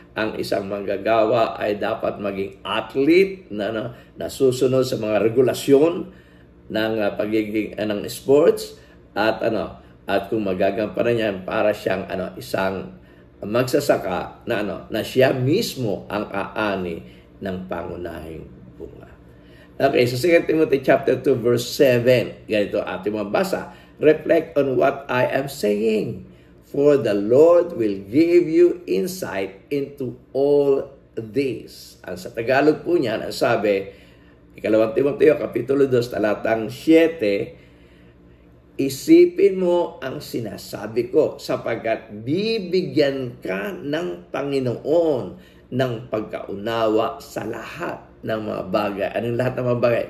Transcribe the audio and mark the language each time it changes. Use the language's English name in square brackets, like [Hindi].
[Filipino] Ang isang manggagawa ay dapat maging athlete na nasusunod sa mga regulasyon ng pagiging ng sports, at kung magagampanan niyan, para siyang isang magsasaka na siya mismo ang aani ng pangunahing bunga. [English] Okay, so 2 Timothy chapter 2 verse 7, [Filipino] ganito ating mabasa. [English] Reflect on what I am saying, for the Lord will give you insight into all this. [Filipino] Ang sa Tagalog po niyan, ang sabi, Ikalawang Timoteo, Kapitulo 2, talatang 7, isipin mo ang sinasabi ko, sapagkat bibigyan ka ng Panginoon ng pagkaunawa sa lahat ng mga bagay. Anong lahat ng mga bagay?